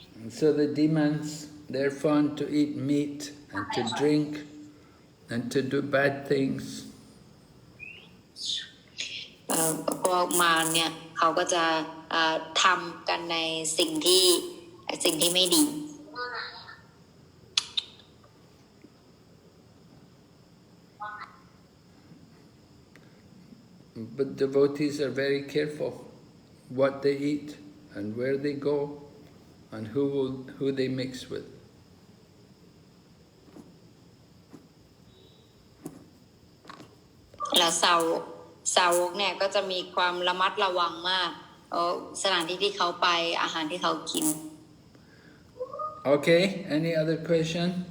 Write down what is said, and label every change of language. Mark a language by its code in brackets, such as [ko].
[en] So the demons, they're fond to eat meat and to drink and to do bad things. [th] พวกมารเนี่ยเขาก็จะทำกันในสิ่งที่ไม่ดี [en] But devotees are very careful what they eat and where they go and who they mix with. [th] แล้วสาวกเนี่ยก็จะมีความระมัดระวังมากสถานที่ที่เขาไปอาหารที่เขากิน [en] Okay, any other question?